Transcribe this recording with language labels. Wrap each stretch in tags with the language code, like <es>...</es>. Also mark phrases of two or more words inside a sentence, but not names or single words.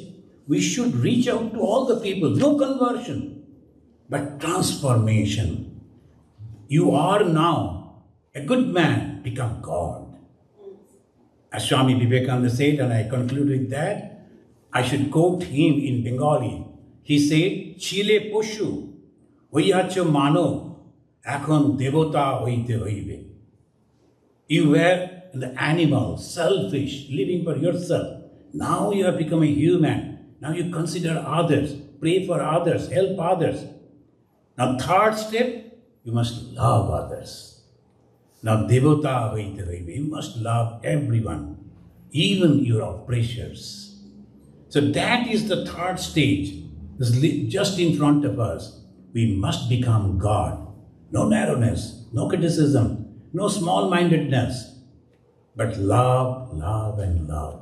<en>We should reach out to all the people, no conversion, but transformation. You are now a good man, become God. As Swami Vivekananda said, and I conclude with that, I should quote him in Bengali. He said,</en> <bn>ছিলে পশু, হয়েছ মানুষ, এখন দেবতা হতে হবে.</bn> <en>You were the animal, selfish, living for yourself. Now you have become a human. Now you consider others, pray for others, help others. Now third step, you must love others.</en> <bn>Now দেবতা হতে হবে.</bn> <en>You must love everyone, even your oppressors. So that is the third stage. Just in front of us, we must become God. No narrowness, no criticism, no small-mindedness, but love, love, and love.</en>